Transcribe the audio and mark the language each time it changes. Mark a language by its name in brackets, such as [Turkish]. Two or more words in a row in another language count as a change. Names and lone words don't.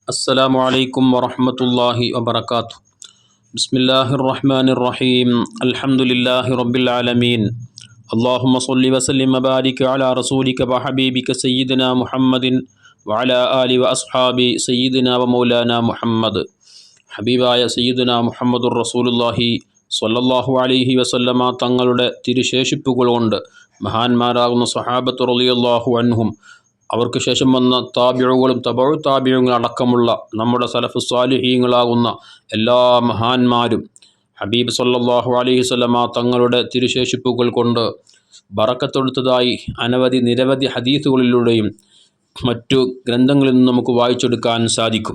[Arabic] السلام عليكم ورحمة الله وبركاته. بسم الله الرحمن الرحيم. الحمد لله رب العالمين. اللهم صل وسلم وبارك على رسولك وحبيبك سيدنا محمد وعلى آله وأصحابه سيدنا ومولانا محمد. [Malayalam] ഹബീബായ [Arabic] سيدنا محمد رسول الله صلى الله عليه وسلم [Malayalam] തങ്ങളുടെ തിരുശേഷിപ്പുകൾ കൊണ്ട് മഹാന്മാരാകുന്ന സ്വഹാബത്ത് [Arabic] رضي الله عنهم [Malayalam] അവർക്ക് ശേഷം വന്ന താബിഉകളും തബഉ താബിഉകൾ അടക്കമുള്ള നമ്മുടെ സലഫ് സ്വാലിഹീങ്ങളാകുന്ന എല്ലാ മഹാന്മാരും ഹബീബ് [Arabic] صلى الله عليه وسلم [Malayalam] തങ്ങളുടെ തിരുശേഷിപ്പുകൾ കൊണ്ട് ബറക്കത്തെടുത്തതായി നിരവധി ഹദീസുകളിലൂടെയും മറ്റു ഗ്രന്ഥങ്ങളിൽ നിന്ന് നമുക്ക് വായിച്ചെടുക്കാൻ സാധിക്കും.